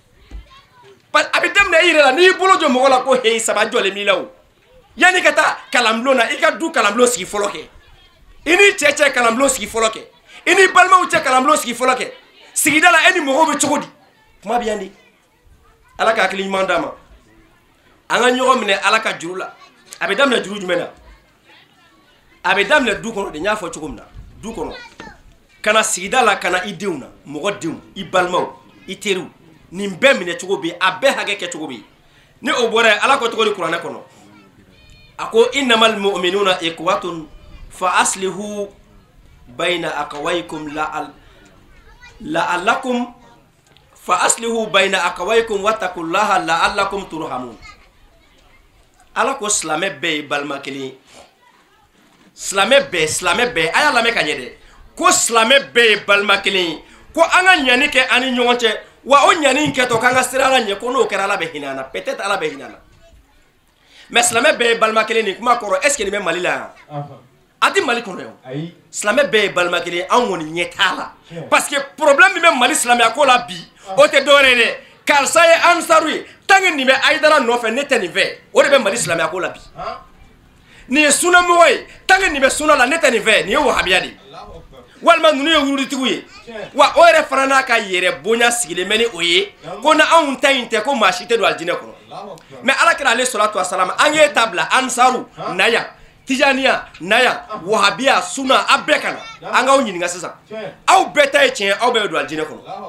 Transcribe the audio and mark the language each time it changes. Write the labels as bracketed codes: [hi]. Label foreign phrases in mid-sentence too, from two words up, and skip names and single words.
[bm] a bɛ daminɛ i yɛrɛ la n'i y'i bolo jɔ mɔgɔ la ko heyi saba jɔlen b'i la o yanni ka taa kalanbulon na i ka du kalanbulon sigi fɔlɔ kɛ i ni cɛ kalanbulon sigi fɔlɔ kɛ i ni balimaw cɛ kalanbulon sigi fɔlɔ kɛ sigida la e ni mɔgɔw bɛ cogo di kuma bɛ yan de ala ka hakili ɲuman d'a ma an ka ɲɔgɔn minɛ ala ka juru la a bɛ daminɛ juru jumɛn na a bɛ daminɛ du kɔnɔ de n y'a fɔ cogo min na du kɔnɔ ka na sigida la ka na i denw na mɔgɔ denw i balimaw i teriw nin bɛɛ minɛ cogo bɛ yen a bɛɛ hakɛ kɛ cogo bɛ yen ni o bɔra yen ala ko cogo di kuranɛ kɔnɔ a ko [ar] إنما المؤمنون إخوة فأصلحوا بين أخويكم لعلكم فأصلحوا بين أخويكم واتقوا الله لعلكم ترحمون [bm] ala ko silamɛ bɛɛ ye balima kelen ye silamɛ bɛɛ a y'a lamɛn ka ɲɛ dɛ ko silamɛ bɛɛ ye balima kelen ye ko an ka ɲani kɛ ani ɲɔgɔn cɛ wa o ɲani kɛ to kan ka sira ala ɲɛ ko n'o kɛra ala bɛ hinɛ na peut-être ala bɛ hinɛ na mais silamɛ bɛɛ ye balima kelen ni kuma kɔrɔ [fr] est ce que [bm] nin bɛ Mali la yan a tɛ Mali kɔnɔ yan silamɛ bɛɛ ye balima kelen an kɔni ɲɛ t'a la parce que problème min bɛ Mali silamɛya ko la bi o tɛ dɔwɛrɛ ye dɛ karisa ye ansaru ye [fr] tant que [bm] nin bɛ Ayidara nɔfɛ ne tɛ nin fɛ o de bɛ Mali silamɛya ko la bi nin ye sunamɔgɔ ye [fr] tant que [bm] nin bɛ sunna la ne tɛ nin fɛ nin ye wahabiya de ye walima ninnu ye wuruditigiw ye wa o yɛrɛ fana n'a ka yɛrɛ bonya sigilen bɛ ni o ye ko na anw ta in tɛ ko maa si tɛ don alijinɛ kɔnɔ mais alakira ale [ar] صلاة وسلام [bm] an ye ta bila ansaru na yan tijaniya na yan wahabiya sunna a bɛɛ ka na an k'aw ɲininka sisan aw bɛɛ ta ye tiɲɛ aw bɛɛ bɛ don alijinɛ kɔnɔ